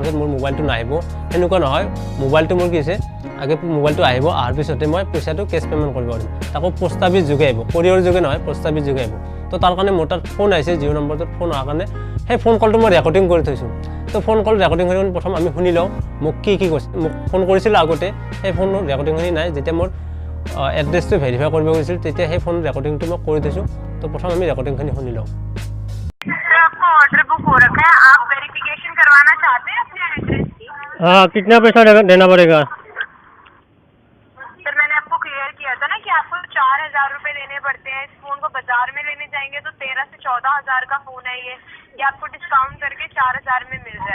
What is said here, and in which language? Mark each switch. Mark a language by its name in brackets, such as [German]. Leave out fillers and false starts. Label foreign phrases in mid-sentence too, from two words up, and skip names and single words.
[Assamese] পিছত মোৰ মোবাইলটো নাহিব এনেকুৱা নহয় মোবাইলটো মোৰ কি আছে আগে মোবাইলটো আহিব আহাৰ পিছতে মই পইচাটো [English] cash payment [Assamese] কৰিব পাৰিম তাকো [English] post office [Assamese] যোগে আহিব কোৰিয়াৰ যোগে নহয় [English] post office [Assamese] যোগে আহিব তো তাৰ কাৰণে মোৰ তাত ফোন আহিছে জিও নম্বৰটোত ফোন অহাৰ কাৰণে সেই [English] phone call [Assamese] মই ৰেকৰ্ডিং কৰি থৈছোঁ তো [English] phone call recording [Assamese] কৰি প্ৰথম আমি শুনি লওঁ মোক কি কৈছে মোক ফোন কৰিছিল আগতে সেই [English] phone recording [Assamese] হৈ নাই যেতিয়া মোৰ এড্ৰেছটো ভেৰিফাই কৰিব গৈছিল তেতিয়া সেই [English] phone recording [Assamese] মই কৰি থৈছোঁ তো প্ৰথম আমি ৰেকৰ্ডিংখিনি শুনি লওঁ [Hindi] आपका ऑर्डर बुक हो रखा है आप वेरिफिकेशन करवाना चाहते हैं अपने एड्रेस की हाँ कितना पैसा देना पड़ेगा सर मैंने आपको क्लियर किया था ना कि आपको 4000 रुपए देने पड़ते हैं इस फोन को बाजार में लेने जाएंगे तो 13 से 14000 का फोन है ये आपको डिस्काउंट करके 4000 में मिल रहा है